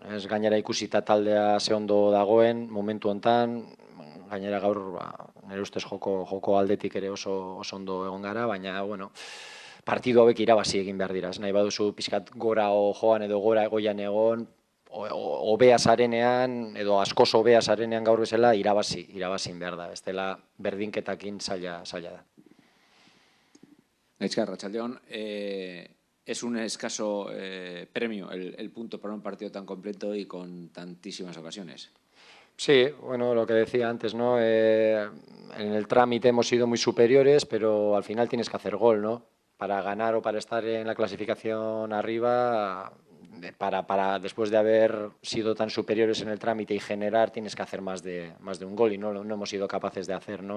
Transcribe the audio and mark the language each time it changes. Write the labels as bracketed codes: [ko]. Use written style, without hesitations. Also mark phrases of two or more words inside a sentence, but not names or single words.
[eu] Ez gainera ikusita taldea ze ondo dagoen momentu hontan, gainera gaur nire ustez joko aldetik ere oso ondo egon gara, baina, partidu hauek irabazi egin behar dira. Nahi baduzu pixkat gora joan edo gora egoian egon, hobea zarenean edo askoz hobea zarenean gaur bezala irabazi behar da. Ez dela berdinketakin zaila da. Gaizka, Arratsaldeon, [es] es un escaso premio el punto para un partido tan completo y con tantísimas ocasiones. Sí, lo que decía antes, ¿no? En el trámite hemos sido muy superiores, pero al final tienes que hacer gol, ¿no? Para ganar o para estar en la clasificación arriba, después de haber sido tan superiores en el trámite y generar, tienes que hacer más de un gol y no hemos sido capaces de hacer, ¿no?